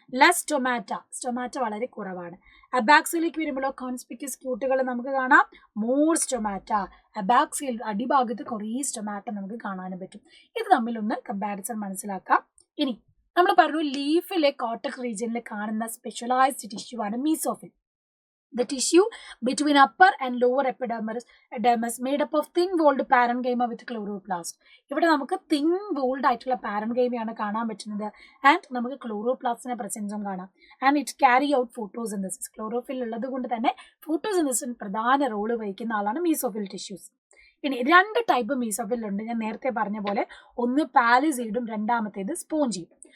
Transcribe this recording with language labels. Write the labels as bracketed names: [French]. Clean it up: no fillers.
[Malayalam] Less stomata വളരെ കുറവാണ്. അബാക്സിയലിലേക്ക് വരുമ്പോൾ കോൺസ്പിക്ഷ്യസ് ക്യൂട്ടുകൾ നമുക്ക് കാണാം, മോർ സ്റ്റൊമാറ്റ. അബാക്സിയൽ അടിഭാഗത്ത് കുറേ സ്റ്റൊമാറ്റ നമുക്ക് കാണാനും പറ്റും. ഇത് തമ്മിലൊന്ന് കമ്പാരിസൺ മനസ്സിലാക്കാം. ഇനി നമ്മൾ പറഞ്ഞു ലീഫിലെ കോർട്ടക്സ് റീജിയനിൽ കാണുന്ന സ്പെഷ്യലൈസ്ഡ് ടിഷ്യൂ ആണ് mesophyll. [English] The tissue between upper and lower epidermis made up of thin-walled parenchyma with chloroplast. [Malayalam] ഇവിടെ നമുക്ക് തിൻ വോൾഡ് ആയിട്ടുള്ള പാരൻകൈമയാണ് കാണാൻ പറ്റുന്നത്. ആൻഡ് നമുക്ക് ക്ലോറോപ്ലാസ്റ്റിന്റെ പ്രസൻസും കാണാം. [English] And it carry out photosynthesis. [Malayalam] Chlorophyll ഉള്ളത് കൊണ്ട് തന്നെ ഫോട്ടോസിന്തസിന് പ്രധാന റോള് വഹിക്കുന്ന ആളാണ് മീസോഫിൽ ടിഷ്യൂസ്. ഇനി 2 ടൈപ്പ് മീസോഫിൽ ഉണ്ട്. ഞാൻ നേരത്തെ പറഞ്ഞ പോലെ, ഒന്ന് പാലിസൈഡും രണ്ടാമത്തേത് സ്പോഞ്ചിയും.